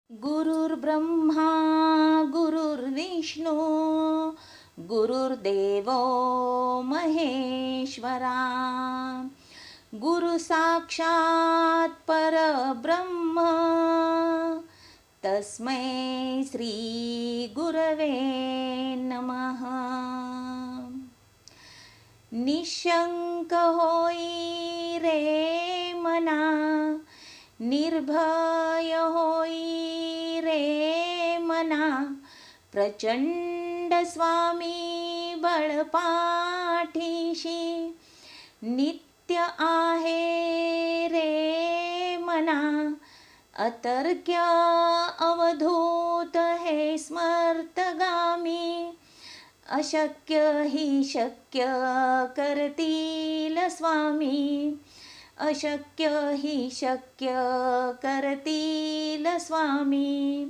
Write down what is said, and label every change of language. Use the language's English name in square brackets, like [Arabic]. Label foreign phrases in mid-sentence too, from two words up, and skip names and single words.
[Sanskrit] गुरुर्ब्रह्मा गुरुर्विष्णू गुरुर्देवो महेश्वरा गुरु साक्षात् परब्रह्म तस्मै श्री गुरवे नमः। [Marathi] निशंक होई रे मना, निर्भय होई रे मना, प्रचंड स्वामी बळपाठीशी नित्य आहे रे मना। अतर्क्य अवधूत हे स्मर्तगामी, अशक्य ही शक्य करतील स्वामी, अशक्य ही शक्य करतील स्वामी।